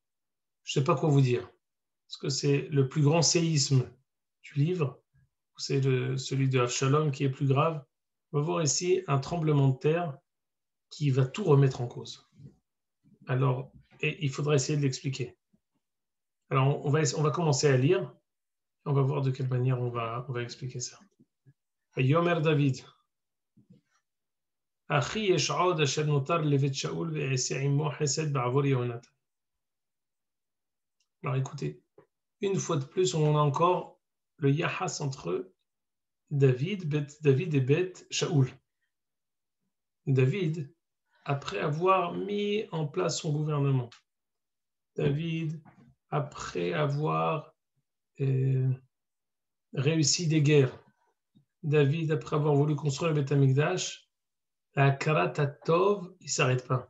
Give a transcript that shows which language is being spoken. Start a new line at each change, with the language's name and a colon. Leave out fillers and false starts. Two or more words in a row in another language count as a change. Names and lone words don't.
French: Je ne sais pas quoi vous dire. Est-ce que c'est le plus grand séisme du livre ou c'est celui de Avshalom qui est plus grave? On va voir ici un tremblement de terre qui va tout remettre en cause. Alors, et il faudra essayer de l'expliquer. Alors, on va commencer à lire. On va voir de quelle manière on va expliquer ça.
Hebrew: יאמר דוד. הכי יש עוד אשר נותר לבית שאול ואעשה עמו חסד בעבור יהונתן.
French: Alors écoutez, une fois de plus, on a encore le yahas entre David et Beth Shaoul. David, après avoir mis en place son gouvernement, David, après avoir réussi des guerres, David, après avoir voulu construire le
Hebrew: בית המקדש,
French: la
Hebrew: הכרת טוב,
French: il ne s'arrête pas.